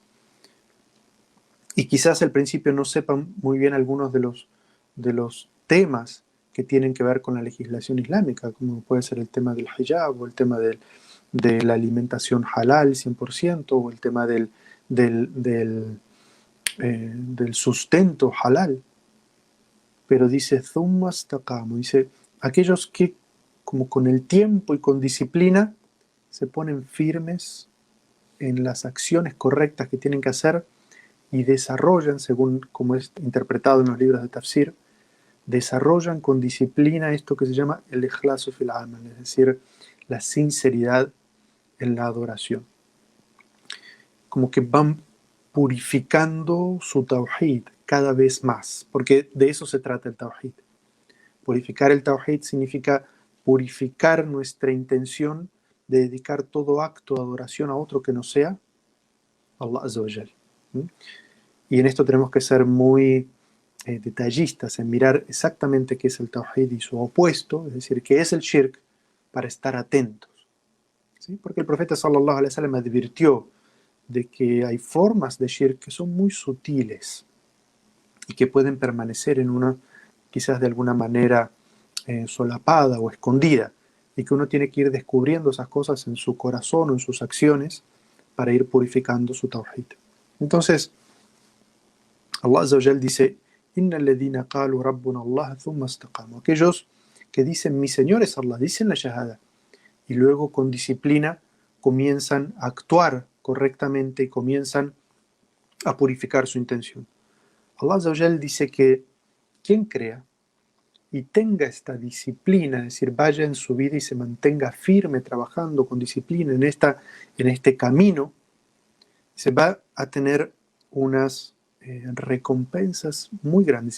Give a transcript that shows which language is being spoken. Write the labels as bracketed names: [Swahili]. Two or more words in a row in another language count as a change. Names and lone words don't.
[Spanish] Y quizás al principio no sepan muy bien algunos de los temas que tienen que ver con la legislación islámica, como puede ser el tema del hijab o el tema de la alimentación halal 100% o el tema del sustento halal. Pero dice, [Arabic] ثم استقاموا, [Spanish] dice, aquellos que como con el tiempo y con disciplina se ponen firmes en las acciones correctas que tienen que hacer y desarrollan, según como es interpretado en los libros de tafsir, desarrollan con disciplina esto que se llama el [Arabic] إخلاص في العمل, [Spanish] es decir, la sinceridad en la adoración. Como que van purificando su tawhid cada vez más, porque de eso se trata el tawhid. Purificar el tawhid significa purificar nuestra intención de dedicar todo acto de adoración a otro que no sea [Arabic] الله عز وجل. [Spanish] Y en esto tenemos que ser muy detallistas en mirar exactamente qué es el tawhid y su opuesto, es decir, qué es el shirk, para estar atentos. ¿Sí? Porque el profeta [Arabic] صلى الله عليه وسلم [Spanish] advirtió de que hay formas de shirk que son muy sutiles y que pueden permanecer en una, quizás de alguna manera solapada o escondida, y que uno tiene que ir descubriendo esas cosas en su corazón o en sus acciones para ir purificando su tawhid. Entonces, [Arabic] الله عز وجل dice: إن الذين قالوا ربنا الله ثم استقاموا. [Spanish] Aquellos que dicen mi Señor es Allah, dicen la shahada, y luego con disciplina comienzan a actuar correctamente y comienzan a purificar su intención. [Arabic] الله عز وجل [Spanish] dice que quien crea y tenga esta disciplina, es decir, vaya en su vida y se mantenga firme trabajando con disciplina en este camino, se va a tener unas recompensas muy grandes.